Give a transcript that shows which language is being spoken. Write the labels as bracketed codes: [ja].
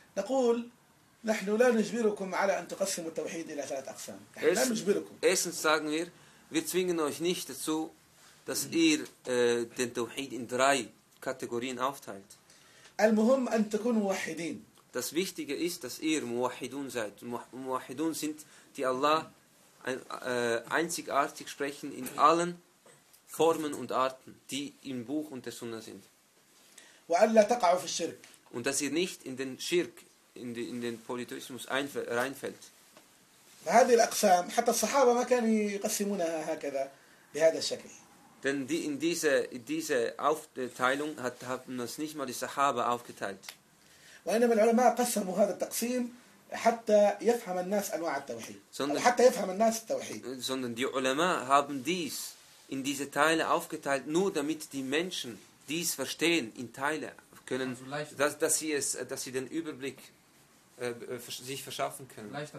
[ar] Naqul نحن لا نجبركم على أن تقسموا التوحيد إلى ثلاث أقسام. لا نجبركم. [de] Erstens sagen wir zwingen euch nicht dazu, dass ihr den Tawhid in drei Kategorien aufteilt. [ar] المهم أن تكونوا موحدين. [de] Das Wichtige ist, dass ihr موحدون seid. موحدون sind die Allah einzigartig sprechen in allen Formen und Arten, die im Buch und der Sunna sind. [ar] وألا تقعوا في الشرك. [de] Und dass ihr nicht in den Schirk in den Polytheismus reinfällt. [ar] هذه الأقسام حتى الصحابة ما كانوا يقسمونها هكذا بهذا الشكل. [de] Denn in diese Aufteilung haben das nicht mal die Sahaba aufgeteilt. [ar] وإنما العلماء قسموا هذا التقسيم حتى يفهم الناس أنواع التوحيد. حتى يفهم الناس التوحيد. [de] Sondern die Ulama haben dies in diese Teile aufgeteilt, nur damit die Menschen dies verstehen in Teile. Können, dass sie den Überblick sich verschaffen können.